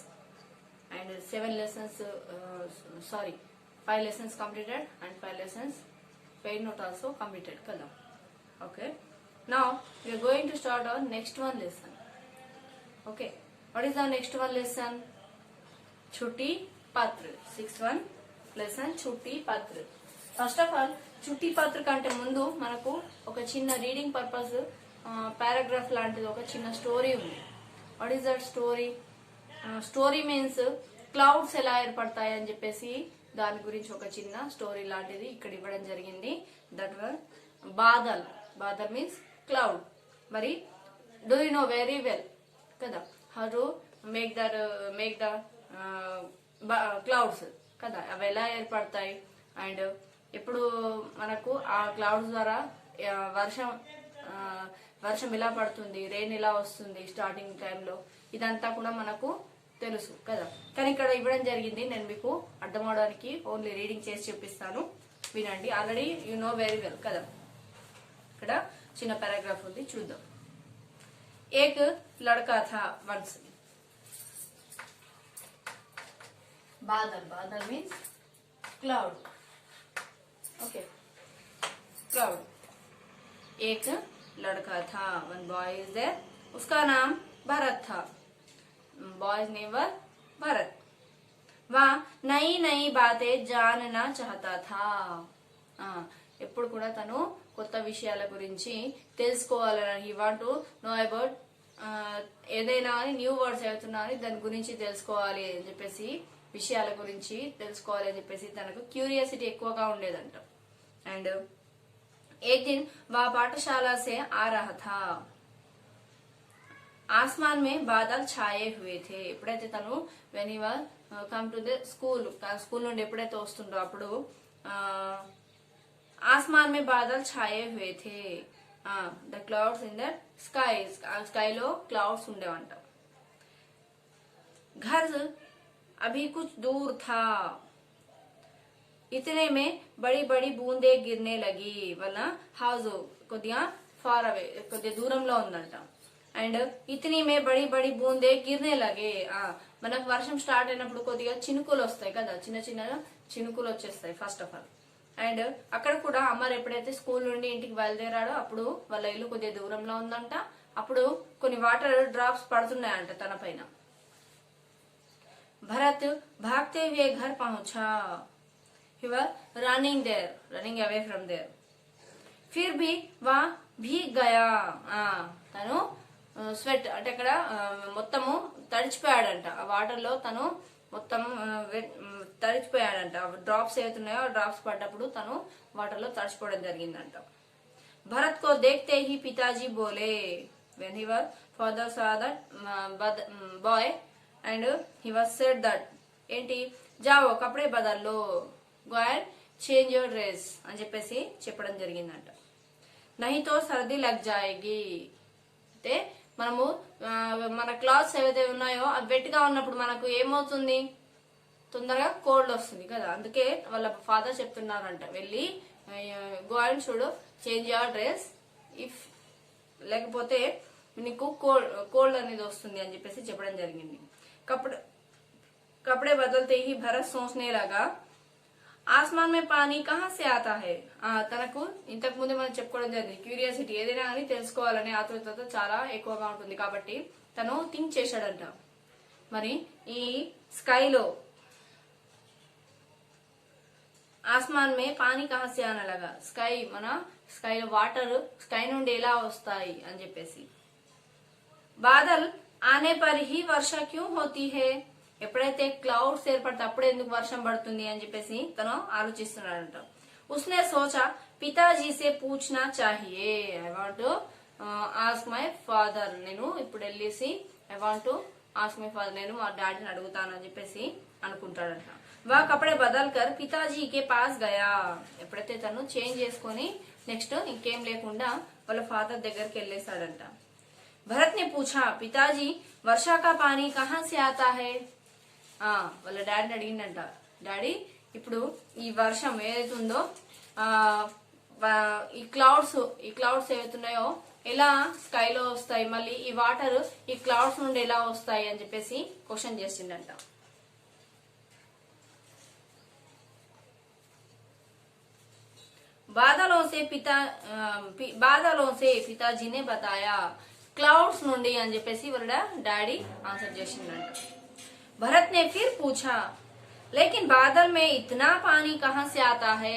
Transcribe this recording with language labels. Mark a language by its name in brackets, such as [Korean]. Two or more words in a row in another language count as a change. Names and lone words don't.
[English] And 5 lessons completed and 5 lessons paid note also completed. Okay. Now we are going to start our next one lesson. Okay. What is our next one lesson? Chutti Patra. 6-1 lesson Chutti Patra. first of all [Telugu] చుట్టి పత్ర కంటే ముందు మనకు ఒక చిన్న [English] reading purpose paragraph [Telugu] లాంటిది ఒక చిన్న స్టోరీ ఉంది. [English] What is that story? story means clouds [Telugu] ఎలా ఏర్పడతాయి అని చెప్పేసి దాని గురించి ఒక చిన్న స్టోరీ లాంటిది ఇక్కడ ఇవ్వడం జరిగింది. [English] That one బాదల్. బాదల్ means cloud. [Telugu] మరి [English] do you know very well [Telugu] కదా [English] how to make the clouds [Telugu] కదా, అవి ఎలా ఏర్పడతాయి అండ్ ఇప్పుడు మనకు ఆ క్లౌడ్స్ ద్వారా వర్షం ఎలా పడుతుంది, రెయిన్ ఎలా వస్తుంది స్టార్టింగ్ టైంలో, ఇదంతా కూడా మనకు తెలుసు కదా. కానీ ఇక్కడ ఇవ్వడం జరిగింది, నేను మీకు అర్థం అవడానికి [English] only reading [Telugu] చేసి చూపిస్తాను, వినండి. [English] already you know very well [Telugu] కదా. ఇక్కడ చిన్న పారాగ్రాఫ్ ఉంది, చూద్దాం. [Hindi] एक लड़का था వన్స్. బాదల్. [English] బాదల్ means cloud. ओके. क्लाउड. [Hindi] एक लड़का था, [English] one boy is there, [Hindi] उसका नाम भरत था. [English] boy's name were Bharat. [Hindi] वह नई नई बातें जानना चाहता था. [Telugu] ఎప్పుడు కూడా తను కొత్త విషయాల గురించి తెలుసుకోవాలని, [English] he want to know about [Telugu] ఏదైనా [English] new words [Telugu] అవుతున్నా అని దాని గురించి తెలుసుకోవాలి అని చెప్పేసి, విషయాల గురించి తెలుసుకోవాలి అని చెప్పేసి తనకు క్యూరియాసిటీ ఎక్కువగా ఉండేదంట. [Hindi] एंड एक दिन वह पाठशाला से आ रहा था. आसमान में बादल छाए हुए थे. [Telugu] ఎప్పుడైతే తను [English] when he was come to the school [Telugu] నుండి ఎప్పుడైతే వస్తుండో అప్పుడు [Hindi] आसमान में बादल छाए हुए थे. [English] The clouds in the sky. [Telugu] స్కైలో క్లౌడ్స్ ఉండేవంట. [Hindi] घर अभी कुछ दूर था. इतने में बड़ी बड़ी बूंदे गिरने लगी. [Telugu] వల్ల హౌస్ కొద్దిగా [English] far away, [Telugu] కొద్దిగా దూరంలో ఉందంట. [Hindi] అండ్ इतने में बड़ी बड़ी बूंदे गिरने लगे. [Telugu] మనకు వర్షం స్టార్ట్ అయినప్పుడు కొద్దిగా చినుకులు వస్తాయి కదా, చిన్న చిన్న చినుకులు వచ్చేస్తాయి [English] first of all. [Telugu] అండ్ అక్కడ కూడా అమ్మారు ఎప్పుడైతే స్కూల్ నుండి ఇంటికి బయలుదేరాడో అప్పుడు వాళ్ళ ఇల్లు కొద్దిగా దూరంలో ఉందంట. అప్పుడు కొన్ని [English] water drops [Telugu] పడుతున్నాయంట తన పైన. [Hindi] भरत भागते हुए घर पहुंचा. [English] He was running away from there. [Hindi] फिर भी वह भीग गया. [Telugu] తను స్వెట్ అంటే అక్కడ మొత్తము తడిచిపోయాడంట. ఆ వాటర్ లో తను మొత్తం తడిచిపోయాడంట. డ్రాప్స్ ఏవైతున్నాయో ఆ డ్రాప్స్ పడ్డప్పుడు తను వాటర్ లో తడిచిపోవడం జరిగిందంట. [Hindi] भरत को देखते ही पिताजी बोले. [English] when he was father saw that boy and he was said that ఏంటి, [Hindi] जाओ कपड़े बदल लो, [English] go and change your dress [Telugu] అని చెప్పేసి చెప్పడం జరిగిందంట. [Hindi] नहीं तो सर्दी लग जाएगी. [Telugu] అంటే మనము మన క్లాత్స్ ఏవైతే ఉన్నాయో అవి వెట్గా ఉన్నప్పుడు మనకు ఏమవుతుంది, తొందరగా కోల్డ్ వస్తుంది కదా. అందుకే వాళ్ళ ఫాదర్ చెప్తున్నారంట, వెళ్ళి [English] go and [Telugu] చూడు [English] change your dress, [Telugu] ఇఫ్ లేకపోతే నీకు కోల్డ్ అనేది వస్తుంది అని చెప్పేసి చెప్పడం జరిగింది. [Hindi] कपड़े बदलते ही भरत सोचने लगा आसमान में पानी कहां से आता है. [Telugu] తనకు ఇంతకు ముందే మనం చెప్పుకోవడం జరిగింది, క్యూరియాసిటీ ఏదైనా అని తెలుసుకోవాలనే ఆతృత చాలా ఎక్కువగా ఉంటుంది కాబట్టి తను థింక్ చేశాడంట. మరి ఈ స్కైలో [Hindi] आसमान में पानी कहां से आना लगा, [Telugu] స్కై మన స్కైలో వాటర్ స్కై నుండి ఎలా వస్తాయి అని చెప్పేసి. [Hindi] बादल आने पर ही वर्षा क्यों होती है. [Telugu] ఎప్పుడైతే క్లౌడ్స్ ఏర్పడితే అప్పుడే ఎందుకు వర్షం పడుతుంది అని చెప్పేసి తను ఆలోచిస్తున్నాడంట. [Hindi] उसने सोचा पिताजी से पूछना चाहिए. [English] I want to ask my father. [Telugu] నేను ఇప్పుడు వెళ్ళేసి [English] I want to ask my father, [Telugu] నేను మా డాడీని అడుగుతాను అని చెప్పేసి అనుకుంటాడంట. [Hindi] वह कपड़े बदल कर पिताजी के पास गया. [Telugu] ఎప్పుడైతే తను చేంజ్ చేసుకుని నెక్స్ట్ ఇంకేం లేకుండా వాళ్ళ ఫాదర్ దగ్గరికి వెళ్ళేసాడంట. [Hindi] भरत ने पूछा पिताजी वर्षा का पानी कहां से आता है. [Telugu] వాళ్ళ డాడీని అడిగిందంట, డాడీ ఇప్పుడు ఈ వర్షం ఏదైతే ఉందో ఈ క్లౌడ్స్ ఏవైతున్నాయో ఎలా స్కైలో వస్తాయి, మళ్ళీ ఈ వాటర్ ఈ క్లౌడ్స్ నుండి ఎలా వస్తాయి అని చెప్పేసి క్వశ్చన్ చేసిండంట. [Hindi] बादलों से पिताजी ने बताया, [Telugu] क्लाउड्स నుండి అని చెప్పేసి వాళ్ళ డాడీ ఆన్సర్ చేసిండంట. [Hindi] भरत ने फिर पूछा, लेकिन बादल में इतना पानी कहां से आता है?